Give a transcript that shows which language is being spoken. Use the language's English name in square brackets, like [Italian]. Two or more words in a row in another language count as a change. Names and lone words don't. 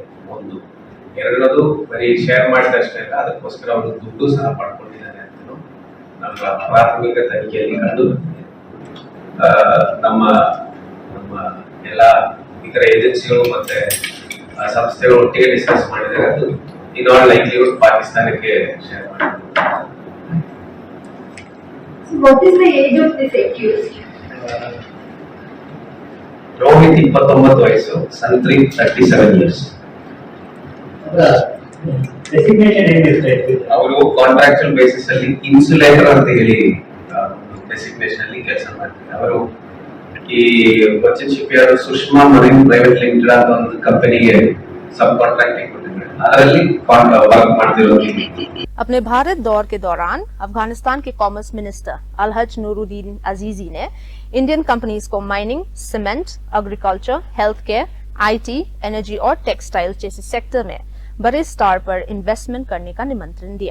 [Kannada] ಒಂದು ಎರಡನೇದು ಬರೀ ಶೇರ್ ಮಾಡಿದಷ್ಟೇ ಅಲ್ಲ, ಅದಕ್ಕೋಸ್ಕರ ಅವರು ದುಡ್ಡು ಸಹ ಪಡ್ಕೊಂಡಿದ್ದಾರೆ ಅಂತ ನಮ್ಮ ಪ್ರಾಥಮಿಕ ತನಿಖೆಯಲ್ಲಿ ಕಂಡು ಬಂದಿದೆ. ನಮ್ಮ ಎಲ್ಲ ಇತರ ಏಜೆನ್ಸಿಗಳು ಮತ್ತೆ ಸಂಸ್ಥೆಗಳು ಒಟ್ಟಿಗೆ ಡಿಸ್ಕಸ್ ಮಾಡಿದಾಗ ಅದು [English] in all likelihood [Kannada] ಪಾಕಿಸ್ತಾನಕ್ಕೆ ಶೇರ್ ಮಾಡಿದ್ದಾರೆ. [English] What is the age of this accused? [Kannada] ರೋಹಿತ್ 29 ವಯಸ್ಸು, ಸಂತ್ರಿತ್ 37 years. ಅವರು [English] contractual basis [Kannada] ಅಲ್ಲಿ ಇನ್ಸುಲೇಟರ್ ಅಂತ ಹೇಳಿ ಡೆಸಿಗ್ನೇಷನ್ ಅಲ್ಲಿ ಕೆಲಸ ಮಾಡ್ತಾರೆ. ಅವರು ಈ ಕೊಚ್ಚಿನ್ ಶಿಪ್ ಯಾರ್ಡ್ ಸುಷ್ಮಾ ಮರೀನ್ ಪ್ರೈವೇಟ್ ಲಿಮಿಟೆಡ್ ಅಂತ ಒಂದು ಕಂಪನಿಗೆ [English] sub contracting work [Kannada] ಮಾಡ್ತಿರೋದು. [Hindi] अपने भारत दौर के दौरान अफगानिस्तान के [English] commerce minister [Hindi] अलहज नूरुद्दीन अजीजी ने [English] Indian companies [Hindi] को माइनिंग, सीमेंट, एग्रीकल्चर, [English] health care, [Hindi] IT, एनर्जी और टेक्सटाइल जैसे सेक्टर में बड़े स्टार पर इन्वेस्टमेंट करने का निमंत्रण दिया।